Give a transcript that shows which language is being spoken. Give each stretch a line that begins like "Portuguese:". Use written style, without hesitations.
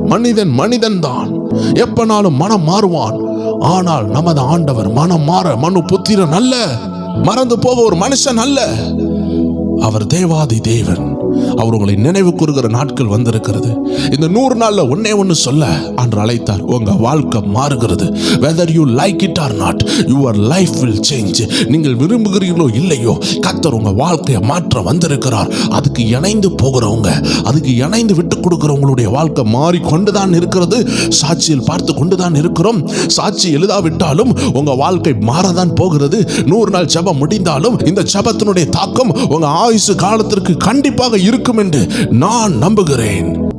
Tamil: மனிதன் மனிதன் தான், எப்பனாலும் மனம் மாறுவான். ஆனால் நமது ஆண்டவர் மனம் மாற மனு புத்திரன் அல்ல, மறந்து போக ஒரு மனுஷன் அல்ல. அவர் தேவாதி தேவன். அவர் உங்களை நினைவு கூறுகிற நாட்கள் வந்திருக்கிறது. இந்த 100 நாள்ல ஒன்னே ஒன்று சொல்ல அன்று அழைத்தார். உங்க வாழ்க்கை மாறுகிறது.
English: whether you like it or not, your life will change.
Tamil: நீங்கள் விரும்புகிறீர்களோ இல்லையோ, கர்த்தர் உங்க வாழ்க்கையை மாற்ற வந்திருக்கிறார். அதுக்கு இணைந்து போகிறவங்க, அதுக்கு இணைந்து விட்டு கொடுக்கிறவங்களுடைய வாழ்க்கை மாறி கொண்டுதான் இருக்கிறது. சாட்சியில் பார்த்து கொண்டுதான் இருக்கிறோம். சாட்சி எழுதாவிட்டாலும் உங்க வாழ்க்கை மாறதான் போகிறது. 100 நாள் ஜெபம் முடிந்தாலும் இந்த ஜெபத்தினுடைய தாக்கம் உங்க ஆயுசு காலத்திற்கு கண்டிப்பாக இருக்கும் என்று நான் நம்புகிறேன்.